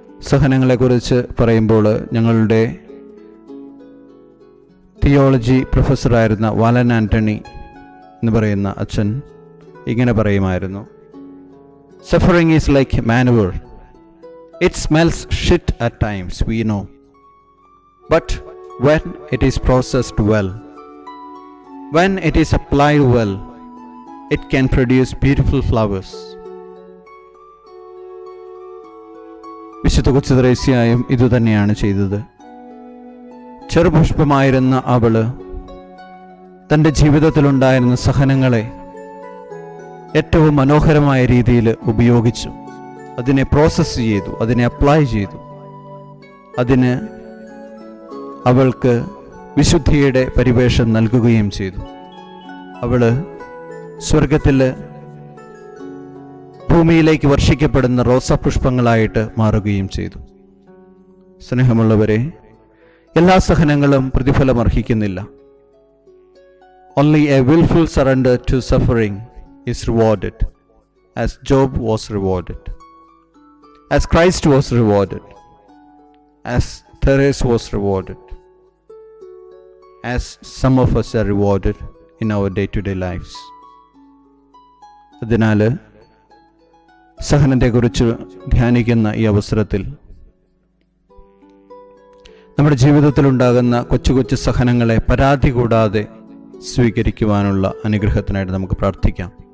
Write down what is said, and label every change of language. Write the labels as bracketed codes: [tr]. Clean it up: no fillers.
[ml] സഹനങ്ങളെക്കുറിച്ച് പറയുമ്പോൾ ഞങ്ങളുടെ തിയോളജി പ്രൊഫസറായിരുന്ന വാലൻ ആന്റണി എന്ന് പറയുന്ന അച്ഛൻ ഇങ്ങനെ പറയുമായിരുന്നു: [en] Suffering is like manure. It smells shit at times, we know. But when it is processed well, when it is applied well, it can produce beautiful flowers. [ml] വിശുദ്ധ കൊച്ചുത്രേസ്യയും ഇതുതന്നെയാണ് ചെയ്തത്. ചെറുപുഷ്പമായിരുന്ന അവള് തൻ്റെ ജീവിതത്തിലുണ്ടായിരുന്ന സഹനങ്ങളെ ഏറ്റവും മനോഹരമായ രീതിയിൽ ഉപയോഗിച്ചു. അതിനെ പ്രോസസ്സ് ചെയ്തു, അതിനെ അപ്ലൈ ചെയ്തു. അതിന് അവൾക്ക് വിശുദ്ധിയുടെ പരിവേഷം നൽകുകയും ചെയ്തു. അവള് സ്വർഗത്തിൽ ഭൂമിയിലേക്ക് വർഷിക്കപ്പെടുന്ന റോസാപുഷ്പങ്ങളായിട്ട് മാറുകയും ചെയ്തു. സ്നേഹമുള്ളവരെ, എല്ലാ സഹനങ്ങളും പ്രതിഫലം അർഹിക്കുന്നില്ല. [en] Only a willful surrender to suffering is rewarded, as Job was rewarded, as Christ was rewarded, as Therese was rewarded, as some of us are rewarded in our day-to-day lives. [ml] അതിനാൽ സഹനത്തെക്കുറിച്ച് ധ്യാനിക്കുന്ന ഈ അവസരത്തിൽ നമ്മുടെ ജീവിതത്തിലുണ്ടാകുന്ന കൊച്ചു കൊച്ചു സഹനങ്ങളെ പരാതി കൂടാതെ സ്വീകരിക്കുവാനുള്ള അനുഗ്രഹത്തിനായിട്ട് നമുക്ക് പ്രാർത്ഥിക്കാം.